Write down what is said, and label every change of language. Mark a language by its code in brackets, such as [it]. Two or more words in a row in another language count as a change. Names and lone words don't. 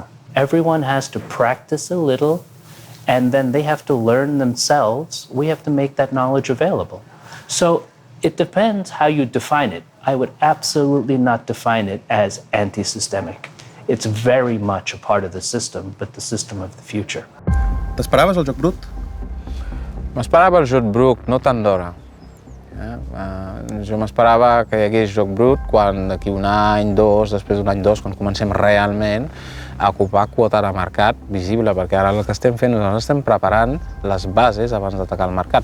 [en] Everyone has to practice a little, and then they have to learn themselves. We have to make that knowledge available. So it depends how you define it. I would absolutely not define it as anti-systemic. It's very much a part of the system, but the system of the future. [ca] T'esperaves el joc brut? M'esperava el joc brut, no tant d'hora. Jo m'esperava que hi hagués joc brut quan d'aquí un any, dos, després d'un any, dos, quan comencem realment a ocupar quota de mercat visible, perquè ara el que estem fent, nosaltres estem preparant les bases abans d'atacar el mercat.